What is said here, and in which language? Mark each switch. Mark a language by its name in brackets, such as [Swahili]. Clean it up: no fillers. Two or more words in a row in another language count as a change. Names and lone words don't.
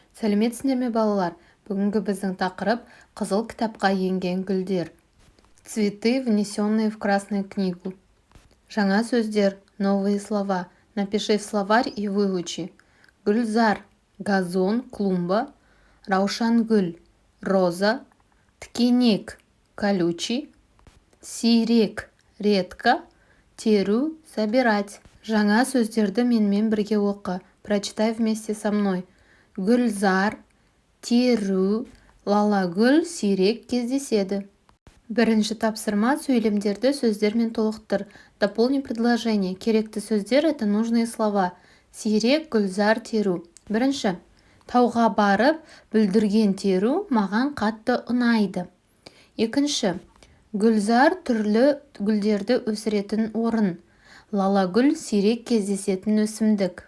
[Kazakh] Сәлеметсіңдер ме балалар? Бүгінгі біздің тақырып қызыл кітапқа енген гүлдер. [Russian] Цветы, внесенные в Красную книгу. [Kazakh] Жаңа сөздер, [Russian] новые слова. Напиши в словарь и выучи. [Kazakh] Гүлзар, газон, клумба. Раушангүл, роза. Ткенек, колючий. Сирек, редко. Теру, собирать. Жаңа сөздерді менімен бірге оқы. [Russian] Прочитай вместе со мной. [Kazakh] Гүлзар, теру, лалагүл сирек кездеседі. Бірінші тапсырма: сөйлемдерді сөздермен толықтыр. [Russian] Дополни предложение. [Kazakh] Керекті сөздер — [Russian] это нужные слова. [Kazakh] Сирек, гүлзар, теру. Бірінші: тауға барып, бүлдірген теру маған қатты ұнайды. Екінші: гүлзар түрлі гүлдерді өсіретін орын. Лалагүл сирек кездесетін өсімдік.